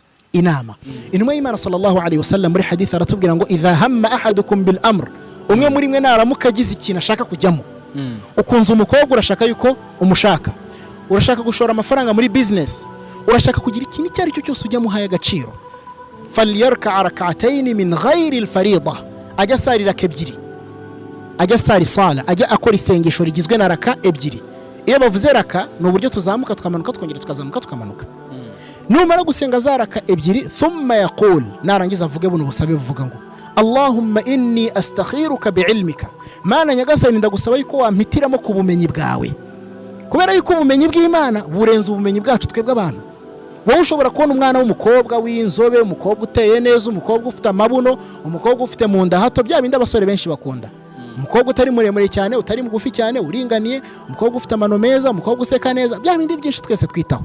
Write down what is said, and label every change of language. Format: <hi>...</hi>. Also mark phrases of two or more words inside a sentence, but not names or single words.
<rw>inama. Intumwa y'Imana</rw> <ar>صلى الله عليه وسلم</ar> <rw>muri hadith aratubwira ngo</rw> <ar>إذا هم أحدكم بالأمر,</ar> <rw>umwe muri mwe naramuka agize ikintu ashaka kujyamo, ukunze umukobwa urashaka yuko umushaka, urashaka gushora amafaranga muri business, urashaka kugira ikintu icyo ari cyo cyose ujya muhaye agaciro,</rw> <ar>فليركع ركعتين من غير الفريضة,</ar> <rw>ajya sarira kebyiri, ajya sari sala, ajya akora isengesho rigizwe na raka ebyiri. Iyo bavuze raka ni uburyo tuzamuka tukamanuka twongera tukazamuka tukamanuka. Numara gusenga za raka ebyiri,</rw> <ar>ثم يقول,</ar> <rw>narangiza avuge buno busabe buvuga ngo</rw> <ar>اللهم إني أستخيرك بعلمك,</ar> <rw>Mana nyagasani ndagusaba yuko wampitiramo ku bumenyi bwawe, kubera yuko ubumenyi bw'Imana burenze ubumenyi bwacu twebwe abantu. Wowe ushobora kubona umwana w'umukobwa w'inzobe, umukobwa uteye neza, umukobwa ufite amabuno, umukobwa ufite mu nda hato, bya bindi abasore benshi bakunda. Umukobwa utari muremure cyane, utari mugufi cyane, uringaniye, umukobwa ufite amano meza, umukobwa useka neza, bya bindi byinshi twese twitaho.</rw>